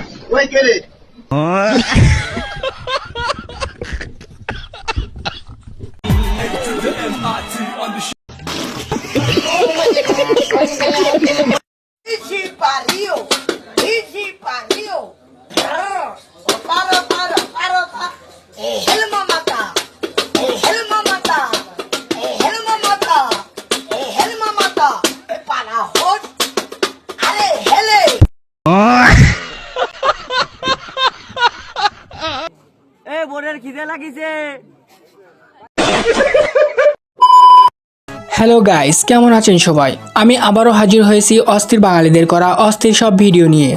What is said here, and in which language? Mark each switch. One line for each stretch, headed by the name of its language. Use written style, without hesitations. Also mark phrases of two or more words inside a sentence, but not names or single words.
Bangla: ওই কে রে? Iji pariu, iji pariu. Para. Helma mata, helma mata, helma mata, helma mata. Para hot, are hele. বোনের খিদে লাগিছে। হ্যালো গাইস, কেমন আছেন সবাই? আমি আবারও হাজির হয়েছি অস্থির বাঙালিদের করা অস্থির সব ভিডিও নিয়ে।